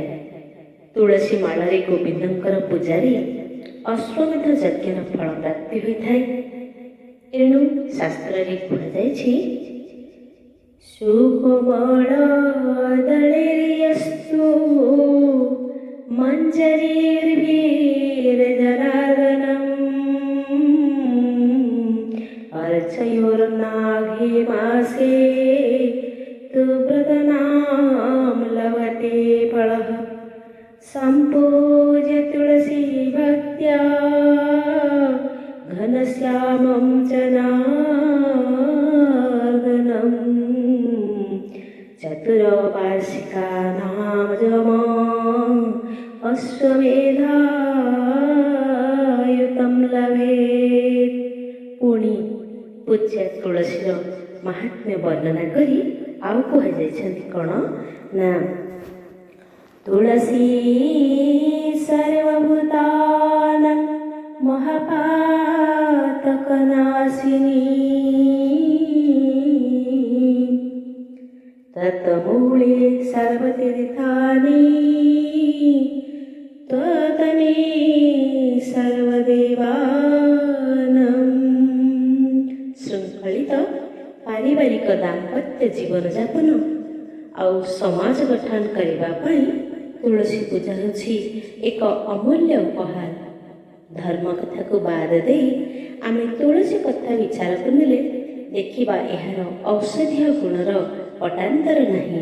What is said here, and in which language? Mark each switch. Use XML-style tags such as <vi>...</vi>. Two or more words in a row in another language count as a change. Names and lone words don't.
<or>ତୁଳସୀ ମାଳରେ ଗୋବିନ୍ଦଙ୍କର ପୂଜାରେ ଅଶ୍ୱମେଧ ଯଜ୍ଞର ଫଳପ୍ରାପ୍ତି ହୋଇଥାଏ। ଏଣୁ ଶାସ୍ତ୍ରରେ କୁହାଯାଇଛି,</or> <sa>ସୁକୋମଳ ଦଳେରିୟସ୍ତୁ ମଞ୍ଜରୀର୍ଭିର୍ଜନାର୍ଦନମ୍ अर्चयोर्नाघे मासे तु व्रतनाम लभते फलः सम्पूज्य तुलसी भक्त्या घनश्यामं च नार्दनम् चतुर्वार्षिकानां जपम् अश्वमेधायुतं लभेत्।</sa> <or>पुणी ପୂଜ୍ୟ ତୁଳସୀର ମାହାତ୍ମ୍ୟ ବର୍ଣ୍ଣନା କରି ଆଉ କୁହାଯାଇଛନ୍ତି କ'ଣ ନା,</or> <sa>ତୁଳସୀ ସର୍ବଭୂତାନାଂ ମହାପାତକନାଶିନୀ तत्मूले सर्वतीर्थानि त्वतमे सर्वदेवानां।</sa> <or>ଶୃଙ୍ଖଳିତ ପାରିବାରିକ ଦାମ୍ପତ୍ୟ ଜୀବନଯାପନ ଆଉ ସମାଜ ଗଠନ କରିବା ପାଇଁ ତୁଳସୀ ପୂଜା ହେଉଛି ଏକ ଅମୂଲ୍ୟ ଉପହାର। ଧର୍ମ କଥାକୁ ବାଦ ଦେଇ ଆମେ ତୁଳସୀ କଥା ବିଚାରକୁ ନେଲେ ଦେଖିବା ଏହାର ଔଷଧୀୟ ଗୁଣର ପଟାନ୍ତର ନାହିଁ।</or>